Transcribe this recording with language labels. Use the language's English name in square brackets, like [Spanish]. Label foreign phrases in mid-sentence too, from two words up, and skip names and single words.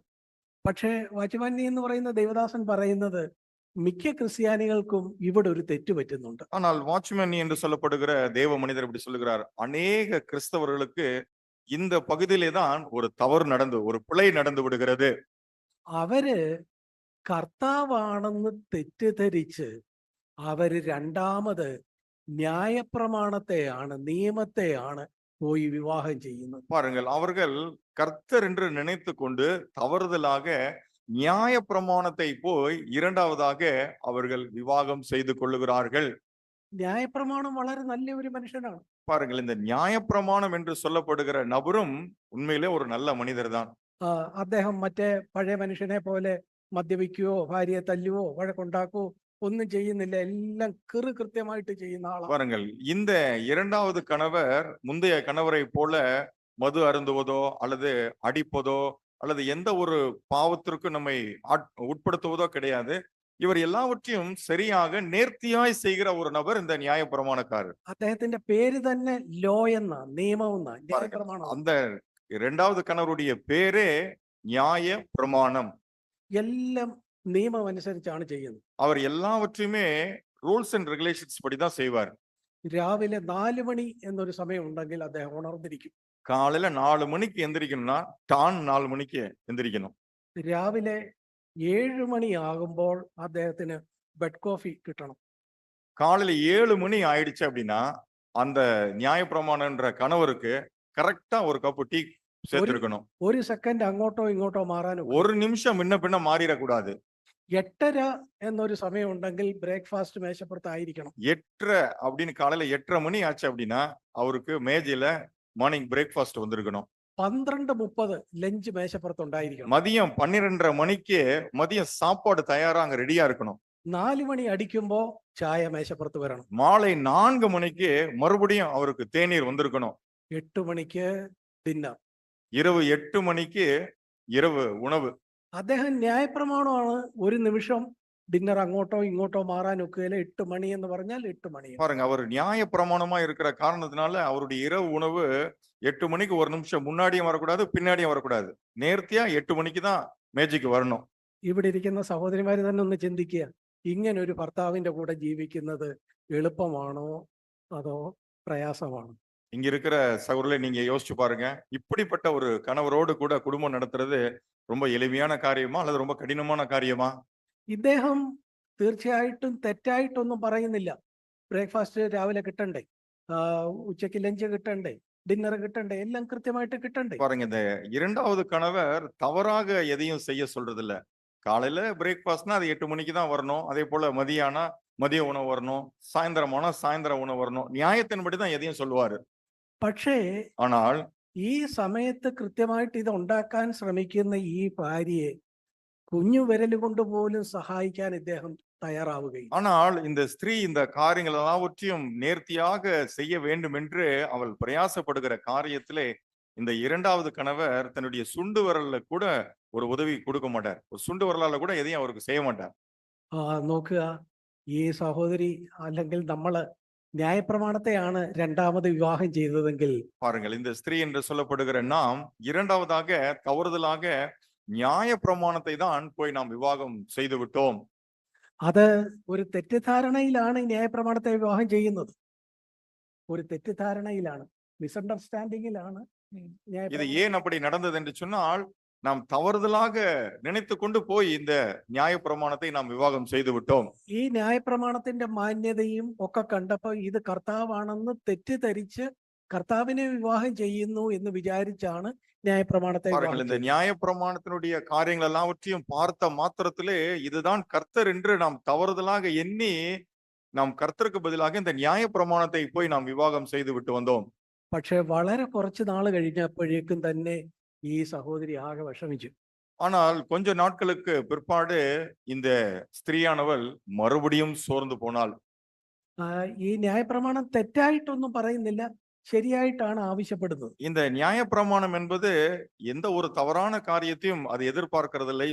[Malayalam] പക്ഷേ വാച്ച്മാൻ എന്ന് പറയുന്ന ദേവദാസൻ പറയുന്നത് മിക്ക ക്രിസ്ത്യാനികൾക്കും ഇവിടെ ഒരു തെറ്റ് പറ്റുന്നുണ്ട്. [Tamil] ஆனால் வாட்ச்மேன் என்று சொல்லப்படுகிற தேவ மனிதர் இப்படி சொல்லுகிறார், அநேக கிறிஸ்தவர்களுக்கு இந்த பகுதியிலே தான் ஒரு தவறு நடந்து, ஒரு பிழை நடந்து விடுகிறது. [Malayalam] അവര് കർത്താവാണെന്ന് തെറ്റിദ്ധരിച്ച് അവര് രണ്ടാമത് ന്യായപ്രമാണത്തെയാണ്, നിയമത്തെയാണ് പോയി വിവാഹം ചെയ്യുന്നത്. [Tamil] பாருங்கள், அவர்கள் கர்த்தர் என்று நினைத்து கொண்டு தவறுதலாக நியாய பிரமாணத்தை போய் 2வதாக அவர்கள் விவாகம் செய்து கொள்ளுகிறார்கள். [Malayalam] ന്യായപ്രമാണം വളരെ നല്ല ഒരു മനുഷ്യനാണ്. [Tamil] பாருங்கள், இந்த நியாயப்பிரமாணம் என்று சொல்லப்படுகிற நபரும் உண்மையிலே ஒரு நல்ல மனிதர் தான். [Malayalam] അദ്ദേഹം മറ്റേ പഴയ മനുഷ്യനെ പോലെ മദ്യപിക്കുകയോ ഭാര്യയെ തല്ലുവോ വഴക്കുണ്ടാക്കുകയോ ഒന്നും ചെയ്യുന്നില്ല. എല്ലാം കൃത്യമായിട്ട് ചെയ്യുന്ന ആളാണ്. [Tamil] பாருங்கள், இந்த 2வது கணவர் முந்தைய கணவரை போல மது அருந்துவதோ அல்லது அடிப்பதோ அல்லது எந்த ஒரு பாவத்திற்கும் நம்மை உட்படுத்துவதோ கிடையாது. இவர் எல்லாவற்றையும் சரியாக நேர்த்தியாய் செய்கிற ஒரு நபர் இந்த நியாயப்பிரமாணக்காரர். [Malayalam] അദ്ദേഹത്തിന്റെ പേര് തന്നെ ലോ എന്നാ, നിയമം എന്നാ, [Tamil] பாருங்க, [Malayalam] ന്യായപ്രമാണം. [Tamil] அந்த இரண்டாவது கணவருடைய பேரே நியாய பிரமாணம். [Malayalam] എല്ലാം നിയമം അനുസരിച്ചാണ് ചെയ്യുന്നത്. [Tamil] அவர் எல்லாவற்றையுமே [English] rules and regulations [Tamil] படி தான் செய்வார். [Malayalam] രാവിലെ 4 മണി എന്നൊരു സമയം ഉണ്ടെങ്കിൽ അദ്ദേഹം ഉണർന്നിരിക്കും. [Tamil] காலையில 4 மணிக்கு எந்திரிக்கணும்னா டான் 4 மணிக்கு எந்திரிக்கணும். [Malayalam] രാവിലെ 7 മണി ആകുമ്പോൾ അദ്ദേഹത്തിന് [English] bed coffee [Malayalam] കിട്ടണം. [Tamil] காலையில 7 மணி ஆயிடுச்சு அப்படின்னா அந்த நியாயப்பிரமாணன்ற கணவருக்கு கரெக்டா ஒரு கப்பு டீ சேர்த்திருக்கணும். [Malayalam] ഒരു സെക്കൻഡ് അങ്ങോട്ടോ ഇങ്ങോട്ടോ മാറാനും. [Tamil] ஒரு நிமிஷம் முன்ன பின்ன மாறிடக்கூடாது. [Malayalam] 8:30 എന്നൊരു സമയം ഉണ്ടെങ്കിൽ ബ്രേക്ക്ഫാസ്റ്റ് മേശപ്പുറത്തായിരിക്കണം. [Tamil] 8:30 அப்படின்னு காலையில 8:30 மணி ஆச்சு அப்படின்னா அவருக்கு மேஜையில [English] morning breakfast [Tamil] வந்திருக்கணும். [Malayalam] 12:30 லஞ்ச் മേശപ്പുറത്തുണ്ടായിരിക്കണം. [Tamil] மதியம் 12:30 மணிக்கு மதியம் சாப்பாடு தயாரா அங்க ரெடியா இருக்கணும். [Malayalam] 4 മണി അടിക്കുമ്പോ ചായ മേശപ്പുറത്ത് വരണം. [Tamil] மாலை 4 மணிக்கு மறுபடியும் அவருக்கு தேநீர் வந்திருக்கணும். [Malayalam] 8 മണിക്ക് ഡിന്നർ. [Tamil] இரவு 8 மணிக்கு இரவு உணவு. [Malayalam] അദ്ദേഹം ന്യായപ്രമാണമാണ്. ഒരു നിമിഷം ഡിന്നർ അങ്ങോട്ടോ ഇങ്ങോട്ടോ മാറാൻ ഒക്കുകയില്ല. 8 മണി എന്ന് പറഞ്ഞാൽ 8 മണി. [Tamil] பாருங்க, அவர் நியாய பிரமாணமா இருக்கிற காரணத்தினால அவருடைய இரவு உணவு 8 மணிக்கு ஒரு நிமிஷம் முன்னாடியும் வரக்கூடாது, பின்னாடியும் வரக்கூடாது. நேர்த்தியா 8 மணிக்கு தான் மேஜைக்கு வரணும். [Malayalam] ഇവിടെ ഇരിക്കുന്ന സഹോദരിമാര് തന്നെ ഒന്ന് ചിന്തിക്കുക, ഇങ്ങനെ ഒരു ഭർത്താവിന്റെ കൂടെ ജീവിക്കുന്നത് എളുപ്പമാണോ അതോ പ്രയാസമാണോ? [Tamil] இங்க இருக்கிற சகோதரர்களை நீங்க யோசிச்சு பாருங்க. இப்படிப்பட்ட ஒரு கணவரோடு கூட குடும்பம் நடத்துறது ரொம்ப எளிமையான காரியமா அல்லது ரொம்ப கடினமான காரியமா? [Malayalam] ഇദ്ദേഹം തീർച്ചയായിട്ടും തെറ്റായിട്ടൊന്നും പറയുന്നില്ല. ബ്രേക്ക്ഫാസ്റ്റ് രാവിലെ കിട്ടണ്ടേ, ഉച്ചയ്ക്ക് ലഞ്ച് കിട്ടണ്ടേ, ഡിന്നർ കിട്ടണ്ടേ, எல்லாம் കൃത്യമായിട്ട് കിട്ടണ്ടേ? [Tamil] பாருங்க, இந்த இரண்டாவது கணவர் தவறாக எதையும் செய்ய சொல்றது இல்ல. காலையில பிரேக்ஃபாஸ்ட்னா அது 8 மணிக்கு தான் வரணும். அதே போல மதியானா மதிய உணவு வரணும், சாயந்தரமானா சாயந்தர உணவு வரணும். நியாயத்தின்படி தான் எதையும் சொல்லுவாரு. [Malayalam] പക്ഷേ [Tamil] ஆனால் [Malayalam] ഈ സമയത്ത് കൃത്യമായിട്ട് ഇത് ഉണ്ടാക്കാൻ ശ്രമിക്കുന്ന ഈ ഭാര്യയെ കുഞ്ഞു വിരൽ കൊണ്ട് പോലും സഹായിക്കാൻ ഇദ്ദേഹം തയ്യാറാവുകയും. [Tamil] ஆனால் இந்த ஸ்திரீ இந்த காரியங்கள் எல்லாவற்றையும் நேர்த்தியாக செய்ய வேண்டும் என்று அவள் பிரயாசப்படுகிற காரியத்திலே இந்த இரண்டாவது கணவர் தன்னுடைய சுண்டு விரல்ல கூட ஒரு உதவி கொடுக்க மாட்டார். ஒரு சுண்டு விரலால கூட எதையும் அவருக்கு செய்ய மாட்டார். [Malayalam] നോക്കുക, ഈ സഹോദരി അല്ലെങ്കിൽ നമ്മള് ന്യായപ്രമാണത്തെയാണ് രണ്ടാമത് വിവാഹം ചെയ്തതെങ്കിൽ [Tamil] பாருங்கள், இந்த ஸ்திரீ என்று சொல்லப்படுகிற நாம் இரண்டாவதாக தவறுதலாக நியாய பிரமாணத்தை தான் போய் நாம் விவாகம் செய்து விட்டோம். [Malayalam] അത് ഒരു തെറ്റിദ്ധാരണയിലാണ് ഈ ന്യായപ്രമാണത്തെ വിവാഹം ചെയ്യുന്നത്. ഒരു തെറ്റിദ്ധാരണയിലാണ്, മിസ്അണ്ടർസ്റ്റാൻഡിങ്ങിലാണ് [Tamil] இது ஏன் அப்படி நடந்தது என்று சொன்னால், நாம் தவறுதலாக நினைத்து கொண்டு போய் இந்த நியாய பிரமாணத்தை நாம் விவாகம் செய்து விட்டோம். [Malayalam] ഈ ന്യായപ്രമാണത്തിന്റെ മാന്യതയും ഒക്കെ കണ്ടപ്പോൾ ഇത് കർത്താവാണെന്ന് തെറ്റിദ്ധരിച്ച് കർത്താവിനെ വിവാഹം ചെയ്യുന്നു എന്ന് വിചാരിച്ചാണ് ന്യായപ്രമാണത്തെ [Tamil] பாருங்கள், இந்த நியாய பிரமாணத்தினுடைய காரியங்கள் எல்லாவற்றையும் பார்த்த மாத்திரத்திலே இதுதான் கர்த்தர் என்று நாம் தவறுதலாக எண்ணி நாம் கர்த்தருக்கு பதிலாக இந்த நியாய பிரமாணத்தை போய் நாம் விவாகம் செய்து விட்டு வந்தோம். [Malayalam] പക്ഷെ വളരെ കുറച്ച് നാൾ കഴിഞ്ഞപ്പോഴേക്കും തന്നെ ഈ സഹോദരി ആകെ വിഷമിച്ചു. [Tamil] ஆனால் கொஞ்ச நாட்களுக்கு பிற்பாடு இந்த ஸ்திரீயானவள் மறுபடியும் சோர்ந்து போனாள். [Malayalam] ഈ ന്യായപ്രമാണം തെറ്റായിട്ടൊന്നും പറയുന്നില്ല, ശരിയായിട്ടാണ് ആവശ്യപ്പെടുന്നത്. [Tamil] இந்த நியாய பிரமாணம் என்பது எந்த ஒரு தவறான காரியத்தையும் அது எதிர்பார்க்கிறதில்லை.